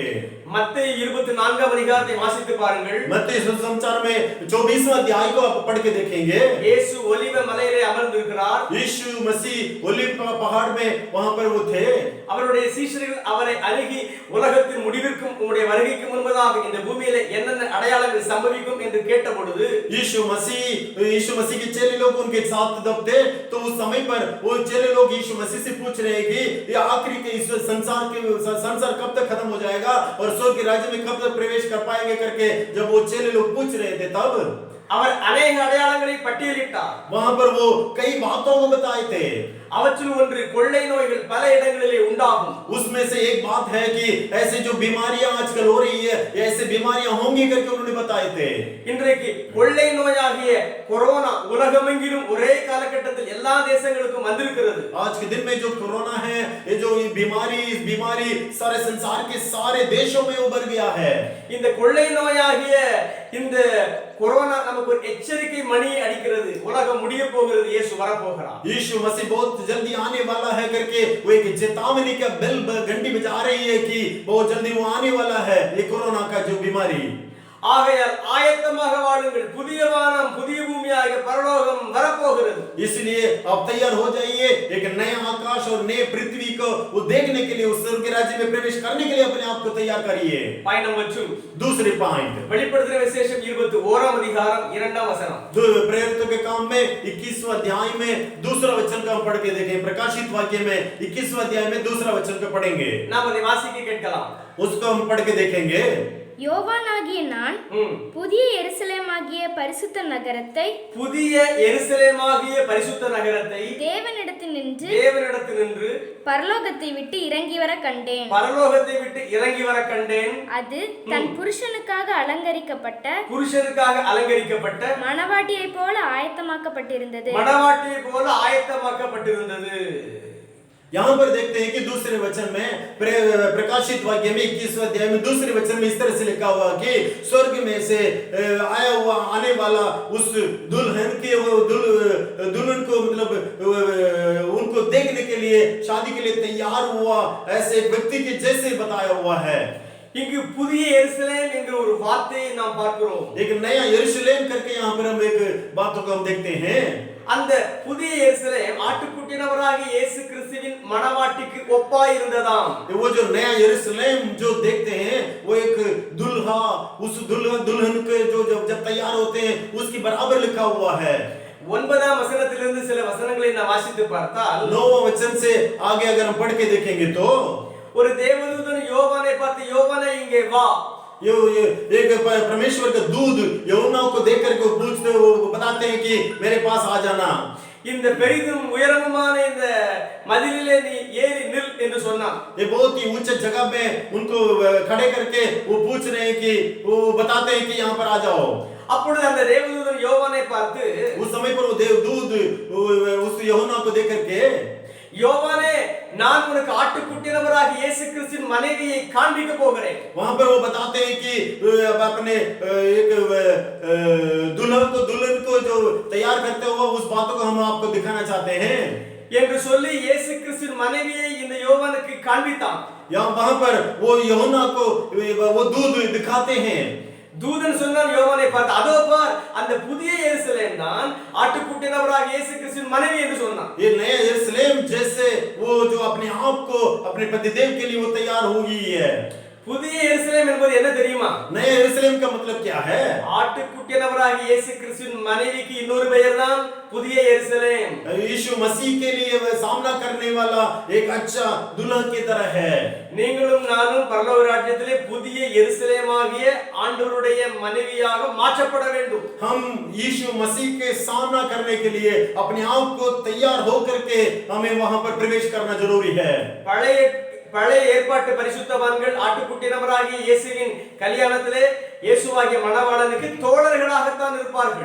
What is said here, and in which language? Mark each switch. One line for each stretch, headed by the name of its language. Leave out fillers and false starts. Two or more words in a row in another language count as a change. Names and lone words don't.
Tamil: மத்தேயு 24 அதிகாரத்தை வாசித்து பாருங்கள்.
Hindi: मत्ती सुसमाचार में 24वां अध्याय को आप पढ़ के देखेंगे.
Tamil: இயேசு ஒலிவ மலையிலே அமர்ந்திருக்கிறார்.
Hindi: यीशु मसीह ओलिव पहाड़ में वहां पर वो थे.
Tamil: அவருடைய சீஷர்கள் அவரை அணுகி உலகத்தின் முடிவிற்கும் உம்முடைய வருகைக்கு முன்பதாக இந்த பூமியிலே என்னென்ன அடையாளங்கள் சம்பவிக்கும் என்று கேட்டபொழுது
Hindi: यीशु मसीह के चेले लोग उनके साथ जब थे, तो उस समय पर वो चेले लोग यीशु मसीह से पूछ रहे हैं कि ये आखिरी के इस संसार कब तक खत्म हो जाएगा और स्वर्ग के राज्य में कब तक प्रवेश कर पाएंगे करके जब वो चेले लोग पूछ रहे थे, तब
Tamil: அவர் अनेक அடையாளங்களை பட்டியலிட்டார்.
Hindi: वहां पर वो कई बातों को बताए थे.
Tamil: அவற்றில் ஒன்று கொள்ளை நோய்கள் பல இடங்களிலே உண்டாகும்.
Hindi: उसमें से एक बात है कि ऐसे जो बीमारियां आजकल हो रही है, ऐसे बीमारियां होंगी करके उन्होंने बताए थे.
Tamil: இன்றைக்கு கொள்ளை நோயாகிய கொரோனா உலகமெங்கிலும் ஒரே காலகட்டத்தில் எல்லா தேசங்களுக்கும் வந்திருக்கிறது.
Hindi: आज के दिन में जो कोरोना है, ये जो बीमारी सारे संसार के सारे देशों में उभर गया है.
Tamil: இந்த கொள்ளை நோயாகிய இந்த கொரோனா நமக்கு ஒரு எச்சரிக்கை மணி அடிக்கிறது. உலகம் முடிய போகிறது, இயேசு வர போகிறார்.
Hindi: यीशु मसीह बहुत जल्दी आने वाला है करके वो एक चेतावनी का बेल घंटी बजा रही है कि बहुत जल्दी वो आने वाला है, ये कोरोना का जो बीमारी.
Tamil: ஆகையால் ஆயத்தமாக வாழுங்கள். புதிய வானம் புதிய பூமியாகிய பரலோகம் வரப்போகிறது.
Hindi: इसलिए आप तैयार हो जाइए. एक नया आकाश और नए पृथ्वी को वो देखने के लिए, उस स्वर्ग के राज्य में प्रवेश करने के लिए अपने आप को तैयार करिए.
English: point number 2.
Hindi: दूसरी पॉइंट,
Tamil: வெளிப்படுத்தின விசேஷம் 21 அதிகாரம் 2 வசனம்.
Hindi: प्रेरितों के काम में 21वां अध्याय में दूसरा वचन को हम पढ़ के देखें. प्रकाशित वाक्य में 21वां अध्याय में दूसरा वचन को पढ़ेंगे.
Tamil: நாம் அதை வாசிக்க கேட்கலாம்.
Hindi: उसको हम पढ़ के देखेंगे.
Tamil: யோவானாகிய நான் புதிய எருசலேமாகிய பரிசுத்த நகரத்தை தேவனிடத்தினின்று பரலோகத்தை விட்டு இறங்கி வர கண்டேன். அது தன் புருஷனுக்காக அலங்கரிக்கப்பட்ட மணவாட்டியைப் போல ஆயத்தமாக்கப்பட்டிருந்தது.
Hindi: यहाँ पर देखते हैं कि दूसरे वचन में प्रकाशित वाक्य में 21वें अध्याय में दूसरे वचन में इस तरह से लिखा हुआ कि स्वर्ग में से आया हुआ आने वाला उस दुल्हन के दुल्हन को मतलब उनको देखने के लिए, शादी के लिए तैयार हुआ ऐसे व्यक्ति के जैसे बताया हुआ है.
Tamil: இங்கு புதிய எருசலேம் என்கிற ஒரு வார்த்தையை நாம் பார்க்கிறோம்.
Hindi: एक नया यरूशलेम करके यहाँ पर हम एक बातों को हम देखते हैं.
Tamil: அந்த புதிய எருசலேம் ஆட்டுக்குட்டியினவராகிய இயேசு கிறிஸ்துவின் மணவாட்டிக்கு ஒப்பாய் இருந்ததாம்.
Hindi: वो जो नया यरूशलेम जो देखते हैं, वो एक दुल्हा उस दुल्हन के जो जब तैयार होते हैं उसकी बराबर लिखा हुआ है.
Tamil: 9ஆம் வசனத்திலிருந்து சில வசனங்களை நாம் வாசித்து பார்த்தால்
Hindi: 9वां वचन से आगे अगर हम पढ़ के देखेंगे तो
Tamil: ஒரு தேவதூதன் யோவானை பார்த்து, யோவானே இங்கே வா.
Hindi: ये एक परमेश्वर का दूत यूहन्ना को देख करके पूछते, वो बताते हैं कि मेरे पास आ जाना.
Tamil: இந்த பெரிதும் உயரமுமான இந்த மதிலிலே நீ ஏறி நில் என்று சொன்னான்.
Hindi: ये बहुत ही ऊंचे जगह में उनको खड़े करके वो पूछ रहे हैं कि वो बताते हैं कि यहाँ पर आ जाओ.
Tamil: அப்பொழுது அந்த தேவதூதன் யோவானை பார்த்து,
Hindi: उस समय पर वो देवदूत उस यूहन्ना को देख करके,
Tamil: யோவானே நான் உனக்கு ஆட்டுக்குட்டியினவராகிய இயேசு கிறிஸ்துவின் மனைவியை காண்பிக்க போகிறேன்.
Hindi: वहां पर वो बताते हैं कि अपने एक दुल्हन को जो तैयार करते हुए उस बातों को हम आपको दिखाना चाहते हैं
Tamil: என்று சொல்லி இயேசு கிறிஸ்துவின் மனைவியை இந்த யோவானுக்கு காண்பித்தான்.
Hindi: यहाँ वहां पर वो यूहन्ना को वो दूत दिखाते हैं.
Tamil: தூதன் சொன்னான் யோவானை பார்த்து, அதோ பார் அந்த புதிய எருசலேம் தான் ஆட்டுக்குட்டியினவராகிய இயேசு கிறிஸ்துவின் மனைவி என்று சொன்னான்.
Hindi: ये नया यरूशलेम जैसे वो जो अपने आप को अपने पतिदेव के लिए वो तैयार हो गई है.
Tamil: புதிய எருசலேம் என்பது என்ன தெரியுமா?
Hindi: नए यरूशलेम का मतलब क्या है?
Tamil: ஆட்டுக்குட்டியானவராகிய இயேசு கிறிஸ்துவின் மனைவிக்கு இன்னொரு பெயர் தான் புதிய எருசலேம்.
Hindi: यीशु मसीह के लिए वह सामना करने वाला एक अच्छा दुल्हन की तरह है.
Tamil: நீங்களும் நானும் பரலோக ராஜ்யத்திலே புதிய எருசலேமாகிய ஆண்டவருடைய மனைவியாக மாற்றப்பட வேண்டும்.
Hindi: हम यीशु मसीह के सामना करने के लिए अपने आप को तैयार होकर के हमें वहां पर प्रवेश करना जरूरी है.
Tamil: பழைய ஏற்பாட்டு பரிசுத்தவான்கள் ஆட்டுக்குட்டியானவராகிய இயேசுவின் கல்யாணத்திலே இயேசுவாகிய மணவாளனுக்கு தோழர்களாகத்தான் இருப்பார்கள்.